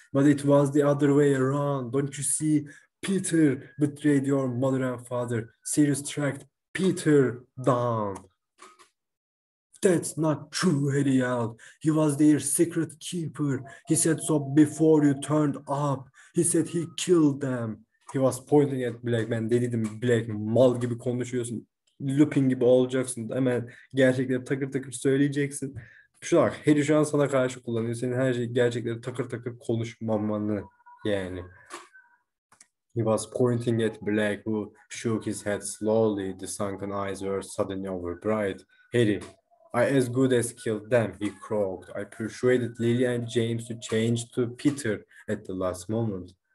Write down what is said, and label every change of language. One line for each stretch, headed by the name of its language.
English: But it was the other way around. Don't you see? Peter betrayed your mother and father. Sirius tracked Peter down. That's not true, Harry yelled. He was their secret keeper. He said so before you turned up. He said he killed them. He was pointing at Black.
Turkish: Ben dedim Black, mal gibi konuşuyorsun. Lupin gibi olacaksın. Hemen gerçekleri takır takır söyleyeceksin. Şu bak, Harry şu an sana karşı kullanıyor. Senin her şey gerçekleri takır takır konuşmamanı yani.
English: He was pointing at Black, who shook his head slowly. The sunken eyes were suddenly overbright. Harry, I as good as killed them, he croaked. I persuaded Lily and James to change to Peter at the last moment.